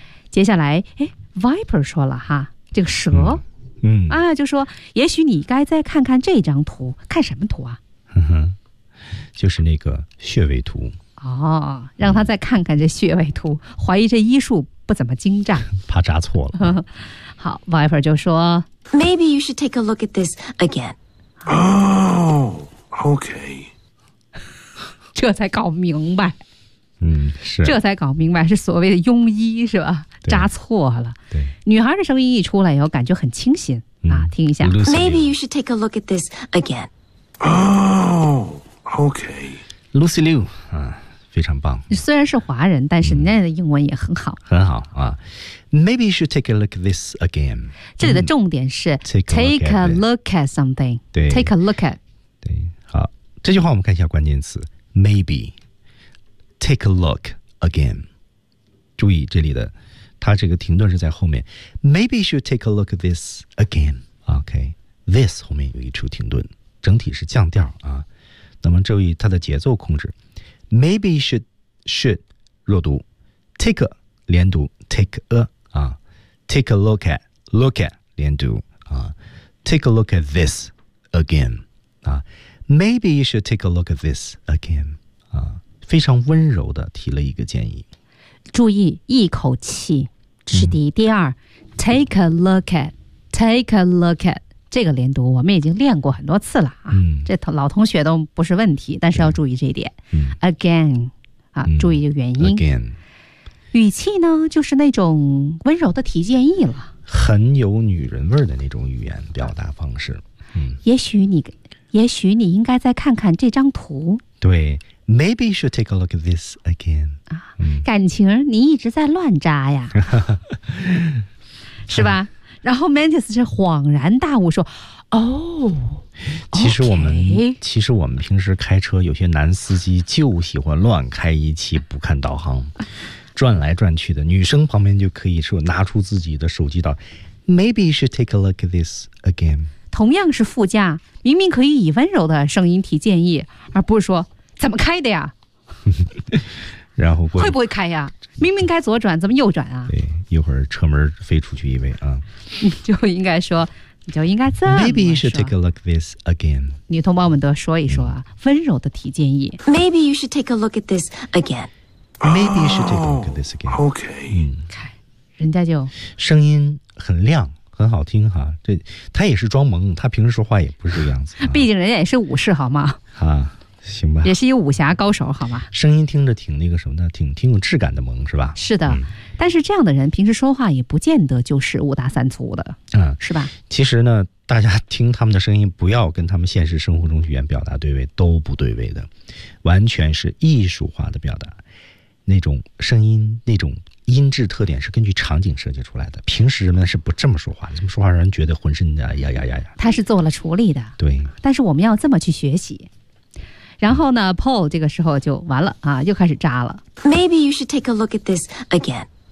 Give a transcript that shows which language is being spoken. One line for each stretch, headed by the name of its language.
Chinese: 接下来 Viper 说了哈，这个蛇。嗯, 嗯啊，就说也许你该再看看这张图。看什么图啊？就是那个穴位图。哦，让他再看看这穴位图，怀疑这医术不怎么精湛，怕扎错了。好 ，Viper 就说
English: ，Maybe you should take a look at this again. Oh, okay.
Chinese: 这才搞明白，嗯，是，这才搞明白是所谓的庸医是吧？扎错了。对，女孩的声音一出来以后，感觉很清新，嗯，啊，听一下
English: ，Maybe you should take a look at this again. Oh, okay.
Chinese: Lucy Liu 啊。非常棒。虽然是华人，但是人家的英文也很好。很好啊。
English: Maybe you should take a look at this again.
Chinese: 这里的重点是
English: take a look at something. 对 take a look at.
Chinese: 对，好，这句话我们看一下关键词 maybe.
English: Take a look again.
Chinese: 注意这里的，它这个停顿是在后面。
English: Maybe you should take a look at this again. OK, this
Chinese: 后面有一处停顿，整体是降调啊。那么注意它的节奏控制。
English: Maybe you should
Chinese: 弱读
English: take a 连读 take a 啊 take a look at
Chinese: 连读啊
English: take a look at this again 啊 maybe you should take a look at this again 啊
Chinese: 非常温柔的提了一个建议。注意一口气，这是第一。第二
English: take a look at
Chinese: 这个连读我们已经练过很多次了啊，这老同学都不是问题，但是要注意这一点。 Again 啊，注意这个元音。
English: Again
Chinese: 语气呢，就是那种温柔的提建议了，很有女人味的那种语言表达方式。也许你应该再看看这张图。对。
English: Maybe you should take a look at this again.
Chinese: 啊，感情你一直在乱扎呀，是吧？然后 Mantis 是恍然大悟说：“哦，其实我们平时开车，有些男司机就喜欢乱开一气，不看导航，转来转去的。女生旁边就可以说拿出自己的手机导 ，
English: Maybe you should take a look at this again.
Chinese: 同样是副驾，明明可以以温柔的声音提建议，而不是说。” 怎么开的呀？然后会不会开呀？明明该左转，怎么右转啊？对，一会儿车门飞出去一位啊！你就应该这么说。
English: Maybe you should take a look at this again.
Chinese: 女同胞们都说一说啊，温柔的提建议。
English: Maybe you should take a look at this again. Maybe you should take a look at this again. OK.
Chinese: 看，人家就声音很亮。很好听哈，这他也是装萌，他平时说话也不是这个样子、啊。毕竟人家也是武士，好吗？啊，行吧，也是一个武侠高手，好吗？声音听着挺那个什么的，挺有质感的萌，是吧？是的、但是这样的人平时说话也不见得就是五大三粗的，是吧？其实呢，大家听他们的声音，不要跟他们现实生活中语言表达对位，都不对位的，完全是艺术化的表达，那种声音那种。音质特点是根据场景设计出来的，平时人们是不这么说话，这么说话让人觉得浑身的呀呀呀呀。他是做了处理的，对。但是我们要这么去学习。然后呢 ，Paul 这个时候就完了啊，又开始扎了。
English: Maybe you should take a look at this again.